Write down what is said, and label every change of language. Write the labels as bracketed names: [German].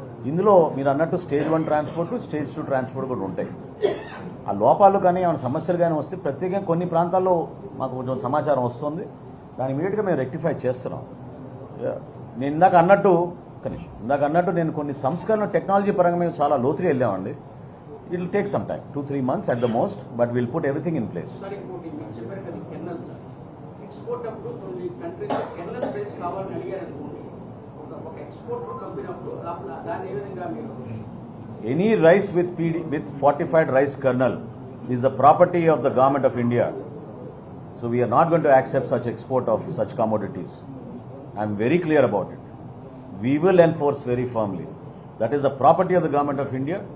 [Telugu] ఇందులో మీరు అన్నట్టు స్టేజ్ 1 ట్రాన్స్పోర్ట్, స్టేజ్ 2 ట్రాన్స్పోర్ట్ కూడా ఉంటాయి. ఆ లోపాలు కానీ ఏమైనా సమస్యలు కానీ వస్తే ప్రత్యేకంగా కొన్ని ప్రాంతాల్లో మాకు కొంచెం సమాచారం వస్తుంది. దాన్ని ఇమీడియట్గా మేము రెక్టిఫై చేస్తున్నాం. నేను ఇందాక అన్నట్టు నేను కొన్ని సంస్కరణ టెక్నాలజీ పరంగా మేము చాలా లోతుగా వెళ్ళామండి. [English] It will take some time, 2-3 months at the most, but we'll put everything in place. [Telugu] Sir ఇంకోటి మీరు చెప్పారు కదా కెన్నల్ సార్, ఎక్స్పోర్ట్ అప్పుడు కొన్ని కంట్రీస్ కెన్నల్ ప్రైస్ కావాలని అడిగారు అనుకోండి, ఒక ఎక్స్పోర్ట్ పంపినప్పుడు దాన్ని ఏ విధంగా మీరు [English] Any rice with fortified rice kernel is the property of the government of India. So we are not going to accept such export of such commodities. I am very clear about it. We will enforce very firmly. That is the property of the government of India.